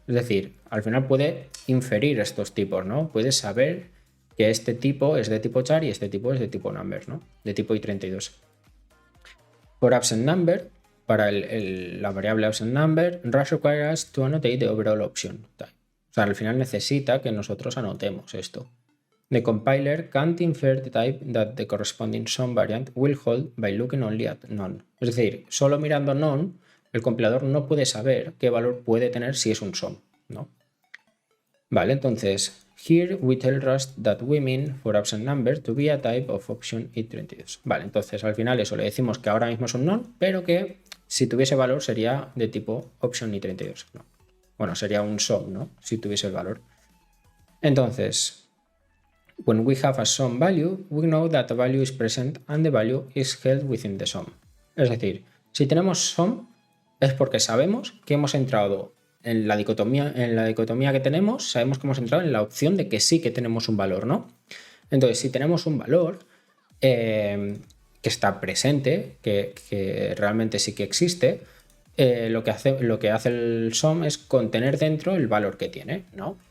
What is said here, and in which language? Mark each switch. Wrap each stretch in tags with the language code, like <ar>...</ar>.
<es>Es decir, al final puede inferir estos tipos, ¿no? Puede saber que este tipo es de tipo char y este tipo es de tipo numbers, ¿no? De tipo i32.</es> <en>For absent number,</en> <es>para la variable absent number,</es> <en>Rust requires us to annotate the overall option type.</en> <es>O sea, al final necesita que nosotros anotemos esto.</es> <en>The compiler can't infer the type that the corresponding sum variant will hold by looking only at none.</en> <es>Es decir, solo mirando none, el compilador no puede saber qué valor puede tener si es un sum, ¿no? Vale, entonces,</es> <en>here we tell Rust that we mean for absent number to be a type of option i32.</en> <es>Vale, entonces al final eso le decimos que ahora mismo es un none, pero que si tuviese valor sería de tipo option i32, ¿no? Bueno, sería un sum, ¿no? Si tuviese el valor. Entonces,</es> <en>when we have a sum value, we know that a value is present and the value is held within the sum.</en> <es>Es decir, si tenemos sum es porque sabemos que hemos entrado en la dicotomía que tenemos, sabemos que hemos entrado en la opción de que sí que tenemos un valor, ¿no? Entonces, si tenemos un valor que está presente, que realmente sí que existe, lo que hace el sum es contener dentro el valor que tiene, ¿no?</es>